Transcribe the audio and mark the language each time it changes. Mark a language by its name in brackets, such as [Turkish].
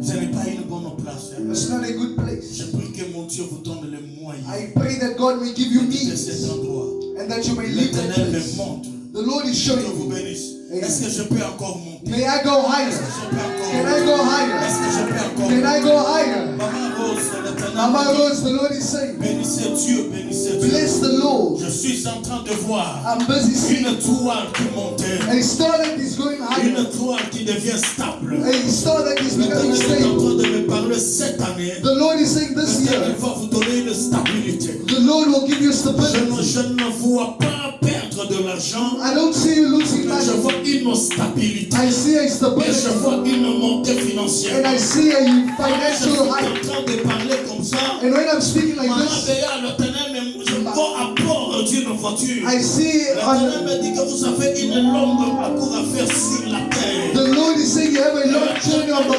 [French] vous n'avez pas une bonne place. [English] it's not a good place. [French] Je prie que mon Dieu vous donne les moyens [English] I pray that God may give you [French] de [English] means [French] cet endroit. [English] and that you may leave that [French] L'Éternel me [English] place. [French] montre. [English] The Lord is [French] Que [English] showing [French] Dieu vous [English] you. [French] bénisse. [English] Amen. [French] Est-ce que je peux encore monter? [English] May I go higher? [French] Est-ce que je peux encore [English] Can I go [French] Est-ce [English] higher? [French] que je peux encore [English] Can I go higher? [French] Maman Rose, l'Éternel [English] Mama [French] me dit, [English] Rose, the Lord is saying, [French] bénissez Dieu, bénissez Dieu. [English] bless the Lord. [French] Je suis en train de voir [English] I'm busy seeing [French] une toile qui montait, [English] a star that is going higher, [French] une toile qui devient stable. [English] a star that is [French] L'Éternel [English] stable. [French] train de me parler cette année. [English] The Lord is saying this [French] L'Éternel [English] year, [French] va vous donner une stabilité. [English] the Lord will give you stability. [French] Je ne vois pas perdre de l'argent, [English] I don't see you losing [French] mais je vois une stabilité. [English] I see a [French] Et [English] stability. [French] je vois une montée financière. [English] And I see a [French] Je suis [English] financial [French] en [English] high. [French] train de parler comme ça. [English] And when I'm speaking like [French] Maman [English] this, [French] Béa, l'Éternel, je vois à bord d'une voiture. [English] I see [French] L'Éternel me dit que vous avez une longue parcours à faire sur la terre. [English] the Lord is saying you have a long journey on the